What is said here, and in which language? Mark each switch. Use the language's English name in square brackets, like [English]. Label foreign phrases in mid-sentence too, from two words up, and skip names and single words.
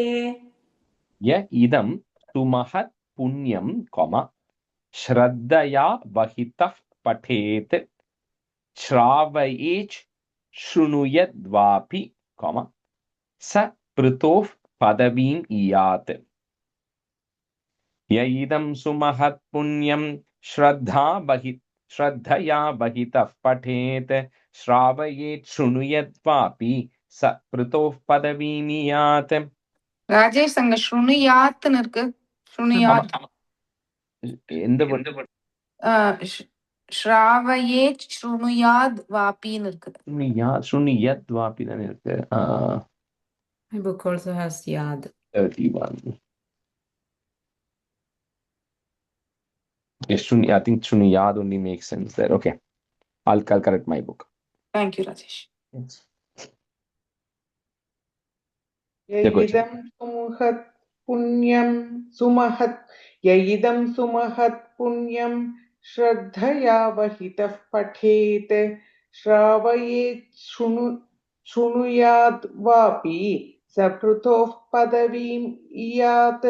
[Sanskrit] य इदं सुमहत् पुण्यं श्रद्धया वहितः पठेत् श्रावयेच् शृणुयद्वापि स पृतोः पदवीम् इयात्. य इदं सुमहत् पुण्यं श्रद्धया वहितः पठेत् श्रावयेत् शृणुयद्वापि स पृतोः पदवीम् इयात्. [Tamil] ராஜேஷ் அங்க ஸ்ருணுயாத்னு இருக்கு. ஸ்ருணுயாத் எந்த ஸ்ராவயே ஸ்ருணுயாத் வாபின்னு இருக்கு. ஸ்ருணுயத் வாபி தான் இருக்கு. [English] My book also has yad. 31. Yes, I think Shrunuyad only makes sense there. Okay. I'll correct my book. Thank you, Rajesh. Yes. [Sanskrit] ययिदं सुमहत् पुण्यं श्रद्धया वहितः पठेत् श्रावयेत् शृणुयाद् वापि स पृथोः पदवीम् इयात्.